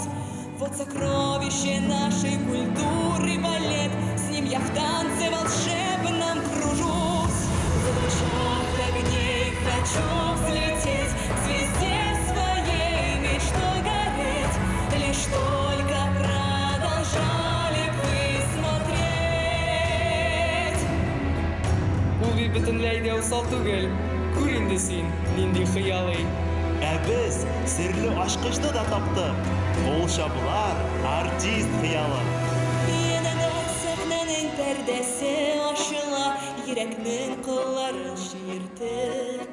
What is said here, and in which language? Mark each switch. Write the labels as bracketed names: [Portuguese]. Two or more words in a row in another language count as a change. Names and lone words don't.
[Russian] Вот сокровище нашей культуры балет, с ним я в танце волшебном кружусь. В лучах огней хочу взлететь, к звезде своей мечтой гореть. Лишь только продолжали вы смотреть. [Tatar] Ул бит бөтенләй дә усал түгел. Күр инде син, нинди хыялый. Ә без серле ачкычны да таптык. Ул чабулар артист хыялы. Янәдә сәхнәнең пәрдәсе ачыла, йөрәкнең кылларын чиертеп.